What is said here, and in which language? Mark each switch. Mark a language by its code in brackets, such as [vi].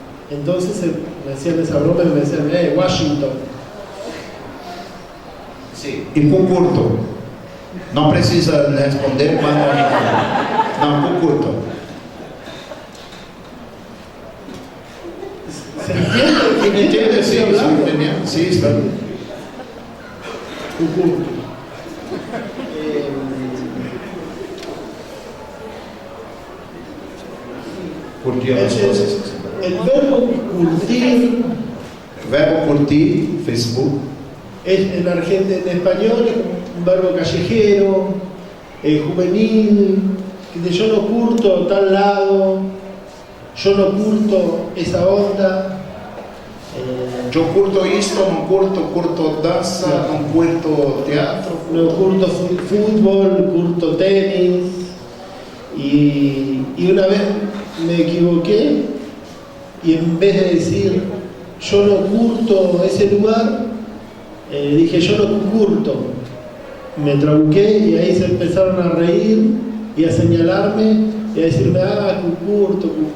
[es] Entonces me hacían esa broma y me decían, Washington. [pt] Sim. E com curto? Não precisa responder quando. Não, com curto. [es] ¿Se entiende? [pt] Entende? Sim, entendendo? Sim, está bem. Cucurto. Por que as coisas? [es] El verbo curtir [pt] Verbo curtir, Facebook. [es] es en Argentina, en español es un verbo callejero, juvenil, que de yo no curto tal lado, yo no curto esa onda. [pt] Eu curto isto, não curto dança, não curto teatro. [es] No curto fútbol, curto tenis. Y una vez me equivoqué y en vez de decir yo no curto ese lugar, dije yo no curto. Me trabuqué y ahí se empezaron a reír y a señalarme y a decirme, cucurto.